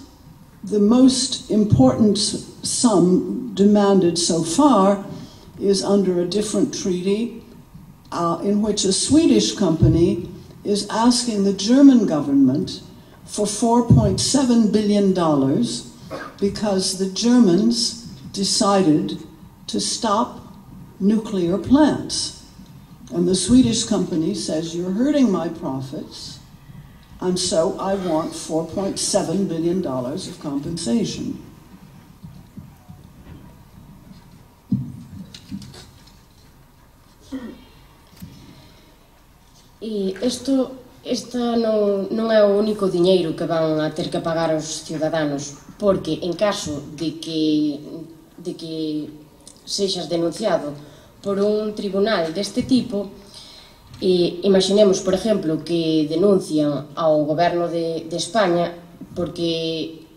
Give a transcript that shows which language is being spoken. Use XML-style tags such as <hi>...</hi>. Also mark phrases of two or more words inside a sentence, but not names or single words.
<en>The most important sum demanded so far is under a different treaty, in which a Swedish company is asking the German government for $4.7 billion because the Germans decided to stop nuclear plants. And the Swedish company says, you're hurting my profits, and so I want $4.7 billion of compensation.</en> <gl>E esta non é o único diñeiro que van a ter que pagar os ciudadanos, porque en caso de que sexas denunciado por un tribunal deste tipo, imaginemos, por exemplo, que denuncian ao goberno de España porque</gl>